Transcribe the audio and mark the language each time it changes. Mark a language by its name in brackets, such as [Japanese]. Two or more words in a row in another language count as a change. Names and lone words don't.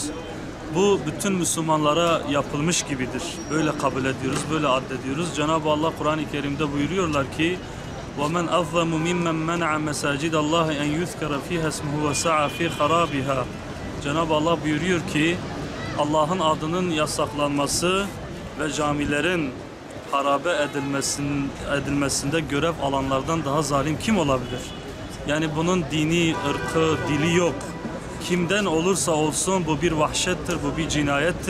[Turkish] Bu bütün Müslümanlara yapılmış gibidir. Böyle kabul ediyoruz, böyle addediyoruz. Cenab-ı Allah Kur'an-ı Kerim'de buyuruyorlar ki [Arabic] وَمَنْ أَظَّمُ مِمَّنْ مَنَعَ مَسَاجِدَ اللّٰهِ اَنْ يُذْكَرَ ف۪يهَا اسْمُهُ وَسَعَى ف۪ي خَرَابِهَا. [Turkish] Cenab-ı Allah buyuruyor ki Allah'ın adının yasaklanması ve camilerin harabe edilmesinde görev alanlardan daha zalim kim olabilir? Yani bunun dini, ırkı, dili yok. Kimden olursa olsun bu bir vahşettir, bu bir cinayettir.